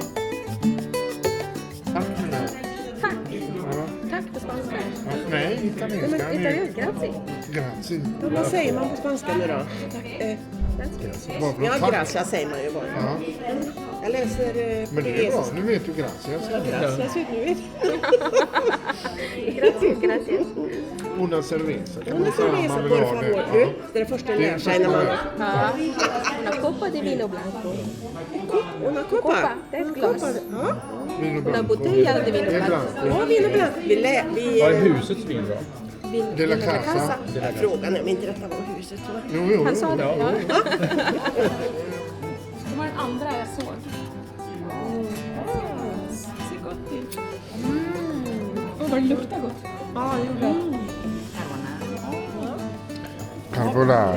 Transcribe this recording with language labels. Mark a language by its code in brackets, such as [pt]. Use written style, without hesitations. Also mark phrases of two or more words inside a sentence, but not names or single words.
[sv] Tack på spanska. Nej, italienska. Italienska, grazie. Grazie. Vad säger man på spanska nu då? Ja, gracias säger man ju bara. Ja. Jag läser Men det är bra, nu vet du gracias. Gracias, nu vet Gracias. [es] Una cerveza kan [sv] Una man säga om cerveza, man vill por ha favor. det. Ja. Det är det första jag lär sig när man... Ja. [es] Una copa de vino blanco. Una copa. [sv] Copa, det är ett glas. Ja, Vino Una blanco. [es] botella de vino [sv] Det är blanco. blanco. [es] ja vino blanco. [sv] Vad är husets vin då? [es] De la casa. [sv] Frågan är om inte detta var huset. Va? Jo. Han sa det, ja. Det var den andra jag såg. Ser gott ut. Vad det luktar gott. Ja, det gjorde det. Carbonara.